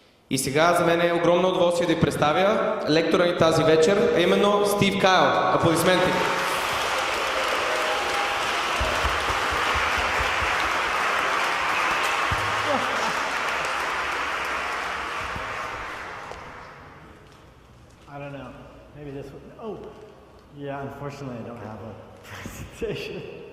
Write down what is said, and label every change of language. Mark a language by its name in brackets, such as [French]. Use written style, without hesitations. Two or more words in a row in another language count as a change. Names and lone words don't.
[Bulgarian] И сега за мен е огромно удоволствие да ви представя лектора ни тази вечер, а именно Стил Кайл. Аплодисменти! [English] I don't know. Maybe this one. Oh, yeah, unfortunately I don't have a presentation.